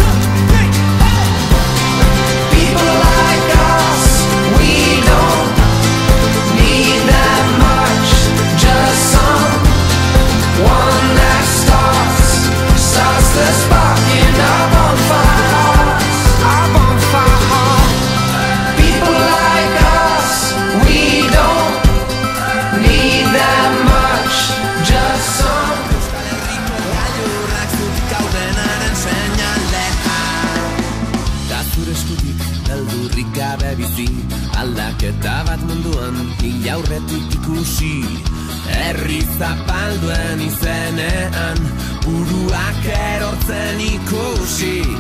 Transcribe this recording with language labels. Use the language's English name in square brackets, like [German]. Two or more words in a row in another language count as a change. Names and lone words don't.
[English] People like us, we don't need that much, just someone that starts the spark in our bonfire hearts. Our bonfire heart. People like us, we don't need that much, just some. [Basque] Zure eskutik beldurrik gabe bizi, aldaketa bat munduan ilaurretik ikusi. Herri zapalduen izenean, buruak erortzen ikusi.